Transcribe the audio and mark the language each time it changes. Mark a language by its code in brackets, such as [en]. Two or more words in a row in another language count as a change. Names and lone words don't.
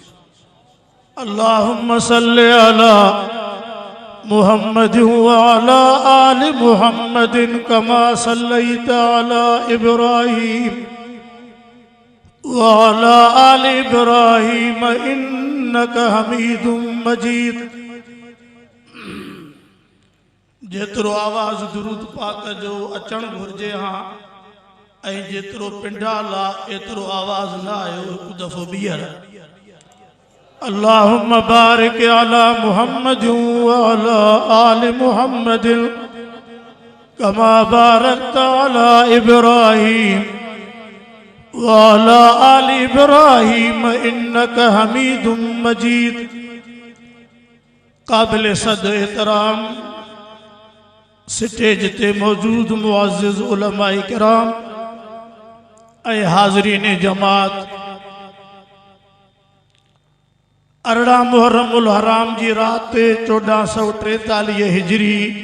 [ar] اللهم صل على محمد وعلى آل محمد كما صليت على إبراهيم وعلى آل إبراهيم إنك حميد مجيد. [sd] जेतिरो आवाज़ दुरूद पाक जो अचण घुर्जे हाँ ऐं जेतिरो पिंडाल आहे एतिरो आवाज़ न आयो हिकु दफ़ो ॿीहर। [ar] اللهم بارك على محمد وعلى آل محمد كما باركت على إبراهيم وعلى آل إبراهيم إنك حميد مجيد. [sd] काबिल सद एहतराम स्टेज ते मौजूद मुअज़्ज़िज़ उलमाए किराम ऐं हाज़रीन जमात, 18 मुहर्रमुल हराम जी रात 1443 हिजरी